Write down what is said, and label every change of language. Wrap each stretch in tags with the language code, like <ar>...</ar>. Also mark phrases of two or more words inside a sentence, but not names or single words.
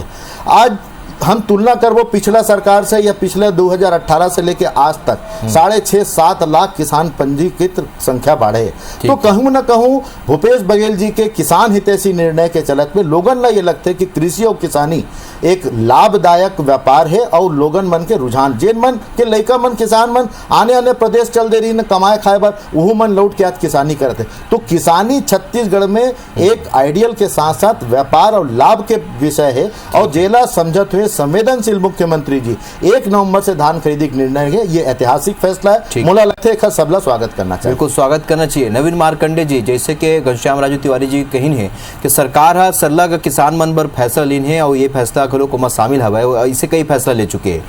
<hne>आज हम तुलना कर वो पिछला सरकार से या पिछले 2018 से लेके आज तक 6.5-7 लाख किसान पंजीकृत संख्या बढ़े। तो कहूँ ना कहूँ भूपेश बघेल जी के किसान हितैषी निर्णय के चलत में लोगन ला ये लगता है कि कृषि और किसानी एक लाभदायक व्यापार है और लोगन मन के रुझान जेन मन के लइका मन किसान मन आने प्रदेश चल दे रही न कमाए खाए बर वह मन लौट के आज किसानी करते। तो किसानी छत्तीसगढ़ में एक आइडियल के साथ साथ व्यापार और लाभ के विषय है और जेला समझत हुए संवेदनशील मुख्यमंत्री जी 1 नवंबर से धान खरीदी का निर्णय है, ये ऐतिहासिक फैसला है। मुला लगता है सबला स्वागत करना चाहिए। बिल्कुल स्वागत करना चाहिए। नवीन मार्कंडे जी, जैसे कि घनश्याम राजू तिवारी जी कही है कि सरकार हा सरलग किसान मन बर फैसला लीन है और ये फैसला खलो को में शामिल हवा है, ऐसे कई फैसला ले चुके हैं।</hne>